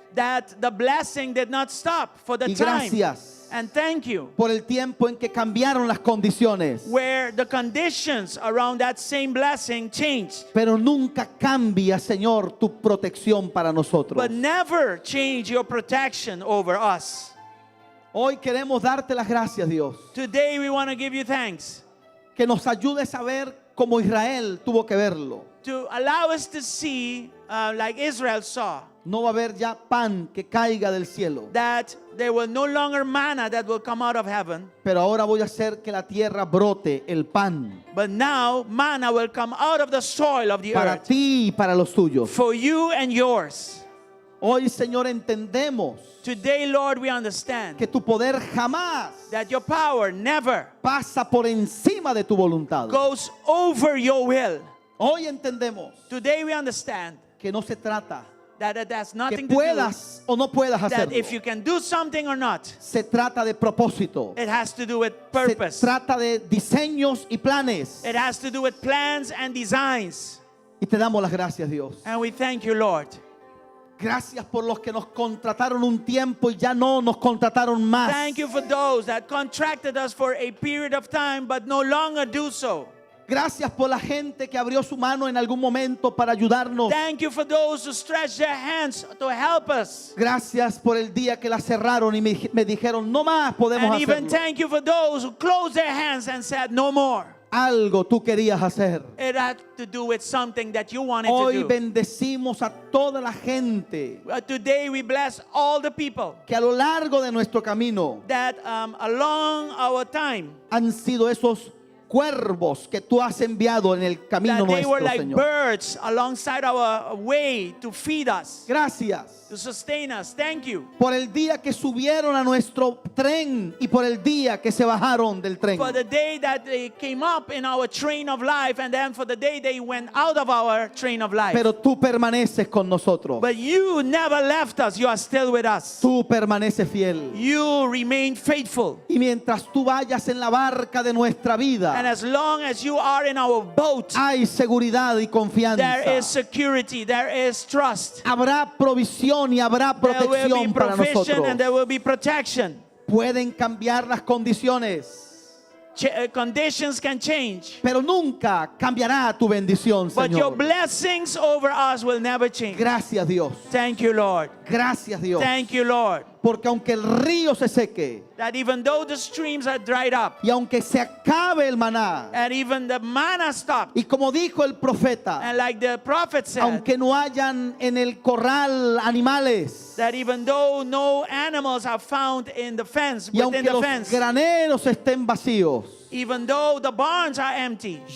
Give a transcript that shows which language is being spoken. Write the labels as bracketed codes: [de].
[en] that the blessing did not stop for the [es] Y [en] time. [es] gracias [en] And thank you [es] por el tiempo en que cambiaron las condiciones. [en] where the conditions around that same blessing changed. [es] Pero nunca cambia, Señor, tu protección para nosotros. [en] But never change your protection over us. [es] Hoy queremos darte las gracias, Dios. [en] Today we want to give you thanks [es] Que nos ayudes a ver como Israel tuvo que verlo. [en] to allow us to see, like Israel saw, [es] No va a haber ya pan que caiga del cielo. [en] that there will no longer manna that will come out of heaven, [es] Pero ahora voy a hacer que la tierra brote el pan [en] but now manna will come out of the soil of the [es] para [en] earth [es] ti y para los tuyos. [en] for you and yours. [es] Hoy, Señor, entendemos [en] Today, Lord, we understand [es] que tu poder jamás [en] that your power never [es] pasa por encima de tu voluntad. [en] goes over your will. [es] Hoy entendemos [en] Today we understand [es] que no se trata [en] that it has [es] que [en] nothing to do [es] puedas o no puedas [en] that [es] hacerlo. [en] if you can do something or not. [es] Se trata de propósito. [en] It has to do with [es] Se [en] purpose. [es] trata de diseños y planes. [en] It has to do with plans and designs. [es] Y te damos las gracias, Dios. [en] And we thank you, Lord. [es] Gracias por los que nos contrataron un tiempo y ya no nos contrataron más. [en] Thank you for those that contracted us for a period of time but no longer do so. [es] Gracias por la gente que abrió su mano en algún momento para ayudarnos. [en] Thank you for those who stretched their hands to help us. [es] Gracias por el día que la cerraron y me dijeron, no más podemos [en] And even [es] hacerlo. [en] thank you for those who closed their hands and said, no more. [es] Algo tú querías hacer. [en] It had to do with something that you wanted [es] Hoy [en] to do. [es] bendecimos a toda la gente [en] Today we bless all the people [es] que a lo largo de nuestro camino [en] that along our time, [es] han sido esos cuervos que tú has enviado en el camino [en] that they were [es] nuestro, [en] like [es] Señor. [en] birds alongside our way to feed us, [es] Gracias [en] to sustain us. Thank you [es] por el día que subieron a nuestro tren y por el día que se bajaron del tren. [en] for the day that they came up in our train of life and then for the day they went out of our train of life. [es] Pero tú permaneces con nosotros. [en] But you never left us. You are still with us. [es] Tú permaneces fiel. [en] You remain faithful. [es] Y mientras tú vayas en la barca de nuestra vida, [en] And as long as you are in our boat, [es] hay seguridad y confianza. [en] there is security, there is trust. [es] Habrá provisión y habrá [en] There will be [es] protección para [en] provision [es] nosotros. [en] and there will be protection. [es] Pueden cambiar las condiciones, [en] Conditions can change, [es] pero nunca cambiará tu bendición, [en] but your [es] Señor. [en] blessings over us will never change. [es] Gracias, Dios. [en] Thank you, Lord. [es] Gracias, Dios. [en] Thank you, Lord. [es] Porque aunque el río se seque [en] that even though the streams are dried up, [es] y aunque se acabe el maná, [en] and even the manna stopped, [es] y como dijo el profeta, [en] and like the prophet said, [es] aunque no hayan en el corral animales, [en] that even though no animals are found in the fence, [es] y [en] within [es] aunque [en] the [es] los [en] fence, [es] graneros estén vacíos, [en] even though the barns are empty,